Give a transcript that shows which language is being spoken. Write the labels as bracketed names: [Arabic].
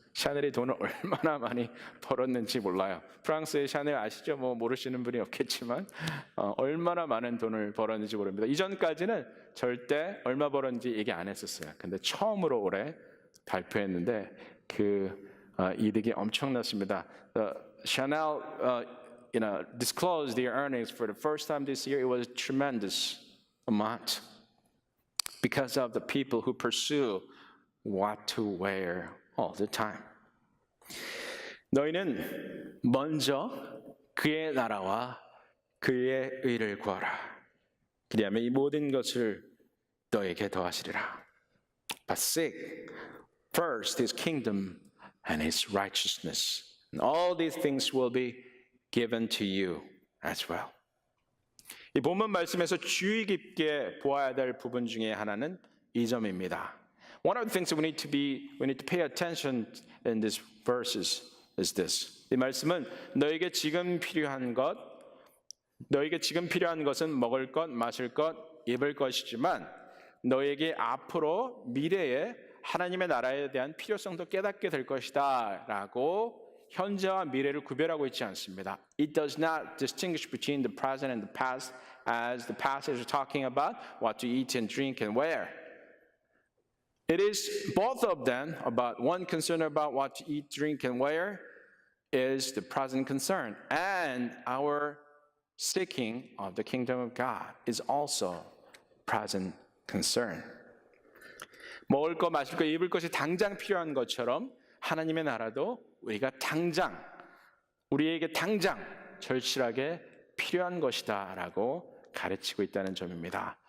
[Korean] 샤넬이 돈을 얼마나 많이 벌었는지 몰라요. 프랑스의 샤넬 아시죠? 모르시는 분이 없겠지만 얼마나 많은 돈을 벌었는지 모릅니다. 이전까지는 절대 얼마 벌었는지 얘기 안 했었어요. 근데 처음으로 올해 발표했는데 그 이득이 엄청났습니다. [English] Chanel disclosed their earnings for the first time this year. It was a tremendous amount because of the people who pursue what to wear all the time. [Korean] 너희는 먼저 그의 나라와 그의 의를 구하라. 그리하면 이 모든 것을 너에게 더하시리라. [English] But seek first his kingdom and his righteousness, and all these things will be given to you as well. [Korean] 이 본문 말씀에서 주의 깊게 보아야 될 부분 중에 하나는 이 점입니다. [English] One of the things that we need to pay attention in these verses is this. [Korean] 이 말씀은 너에게 지금 필요한 것은 먹을 것, 마실 것, 입을 것이지만 너에게 앞으로 미래에 하나님의 나라에 대한 필요성도 깨닫게 될 것이다 라고 현재와 미래를 구별하고 있지 않습니다. [English] It does not distinguish between the present and the past as the passage is talking about what to eat and drink and wear. It is both of them about one concern about what to eat, drink, and wear is the present concern. And our seeking of the kingdom of God is also present concern. [Korean] 먹을 거, 마실 거, 입을 것이 당장 필요한 것처럼 하나님의 나라도 우리가 당장, 우리에게 당장 절실하게 필요한 것이다 라고 가르치고 있다는 점입니다.